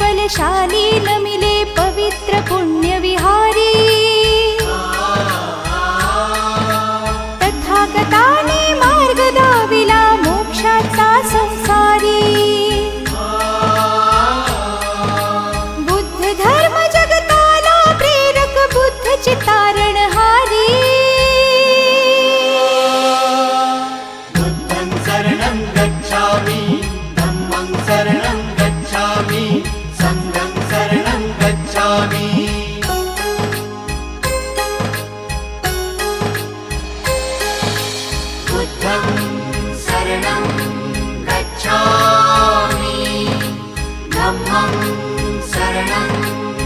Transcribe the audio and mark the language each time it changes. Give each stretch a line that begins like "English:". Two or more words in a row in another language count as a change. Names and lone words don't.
Marathi: शाली नमिले पवित्र पुण्यविहारी तथागताने मार्ग दाविला मोक्षाचा संसारी बुद्ध धर्म जगताला प्रेरक बुद्ध चितारणहारी
Pali: बुद्धं शरणं गच्छामि धम्मं शरणं गच्छामि संघं शरणं गच्छामि बुद्धं शरणं गच्छामि धम्मं शरणं